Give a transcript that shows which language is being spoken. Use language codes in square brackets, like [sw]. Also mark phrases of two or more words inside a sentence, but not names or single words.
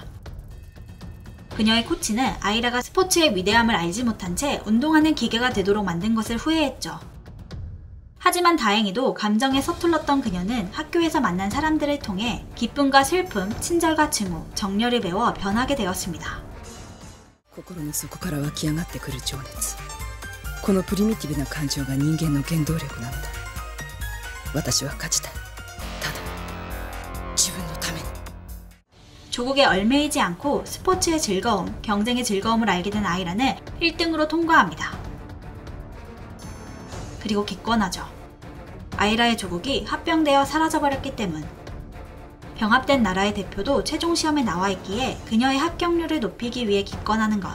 [ko] 그녀의 코치는 아이라가 스포츠의 위대함을 알지 못한 채 운동하는 기계가 되도록 만든 것을 후회했죠. 하지만 다행히도 감정에 서툴렀던 그녀는 학교에서 만난 사람들을 통해 기쁨과 슬픔, 친절과 증오, 정열을 배워 변하게 되었습니다. [ja] 心の底から湧き上がってくる情熱。このプリミティブな感情が人間の原動力なのだ。私は勝ちたい。ただ自分のために。 [ko] 조국에 얽매이지 않고 스포츠의 즐거움, 경쟁의 즐거움을 알게 된 아이라는 1등으로 통과합니다. 그리고 기권하죠. 아이라의 조국이 합병되어 사라져버렸기 때문. 병합된 나라의 대표도 최종 시험에 나와 있기에 그녀의 합격률을 높이기 위해 기권하는 것.